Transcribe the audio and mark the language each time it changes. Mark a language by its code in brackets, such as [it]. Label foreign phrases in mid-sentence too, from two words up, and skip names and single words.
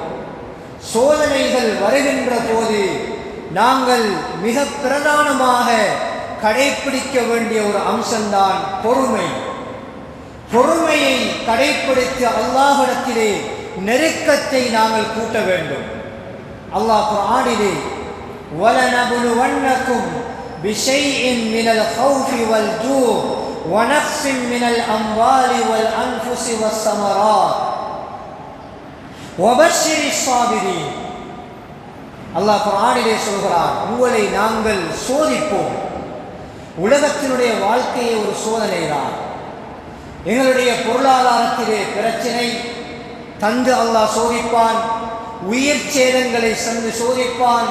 [ta] சோதனைகள் வருகின்ற போது நாங்கள் மிக பிரதானமாக கடைபிடிக்க வேண்டிய ஒரு அம்சம்தான் பொறுமை. பொறுமையை கடைபிடித்து அல்லாஹ்விடத்திலே நெருக்கத்தை நாங்கள் கூட்ட வேண்டும். அல்லாஹ் குர்ஆனிலே [ar] وَلَنَبْلُوَنَّكُمْ بِشَيْءٍ مِنَ الْخَوْفِ وَالْجُوعِ وَنَقْصٍ مِنَ الْأَمْوَالِ وَالْأَنْفُسِ وَالثَّمَرَاتِ وَبَشِّرِ الصَّابِرِينَ. [ta] அல்லாஹ் குர்ஆனிலே சொல்கிறார், உங்களை நாங்கள் சோதிப்போம். உலகத்தினுடைய வாழ்க்கையை ஒரு சோதனை தான். எங்களுடைய பொருளாதாரத்திலே பிரச்சனை தந்து அல்லாஹ் சோதிப்பான், உயிர் சேதங்களை தந்து சோதிப்பான்.